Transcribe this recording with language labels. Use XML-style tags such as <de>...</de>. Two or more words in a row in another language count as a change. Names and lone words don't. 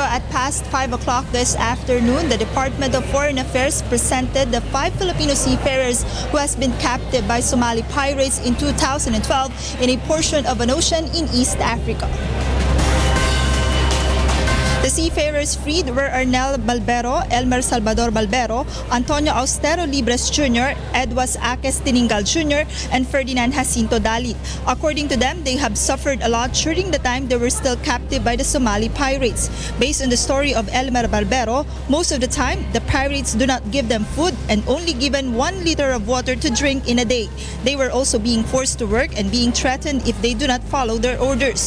<en>At past 5 o'clock this afternoon, the Department of Foreign Affairs presented the 5 Filipino seafarers who has been captive by Somali pirates in 2012 in a portion of an ocean in East Africa. The seafarers freed were Arnel Balbero, Elmer Salvador Balbero, Antonio Austero Libres Jr., Edwas Aques Tiningal Jr., and Ferdinand Jacinto Dalit. According to them, they have suffered a lot during the time they were still captive by the Somali pirates. Based on the story of Elmer Balbero, most of the time, the pirates do not give them food and only given 1 liter of water to drink in a day. They were also being forced to work and being threatened if they do not follow their orders.</en>